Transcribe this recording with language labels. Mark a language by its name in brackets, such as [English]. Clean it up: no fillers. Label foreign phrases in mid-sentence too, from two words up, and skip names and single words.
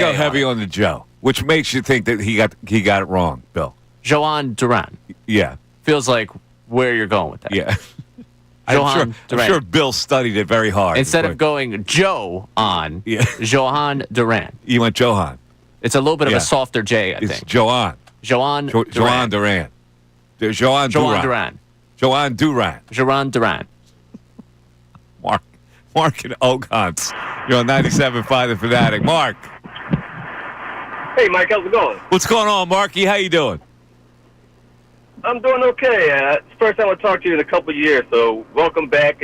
[English] go heavy on the Joe, which makes you think that he got it wrong, Bill. Joan Duran. Yeah, feels like where you're going with that. Yeah, I'm sure Bill studied it very hard. Instead of going Joe on, Johan Duran. You went Johan. It's a little bit of a softer J, I think. It's Joan. Joan Duran. Joan Duran. Joan Duran. Joan Duran. Joan Duran. Mark and Oakants. You're on 97.5 The Fanatic. Mark. Hey, Mike. How's it going? What's going on, Marky? How you doing? I'm doing okay. It's the first time I talked to you in a couple of years, so welcome back.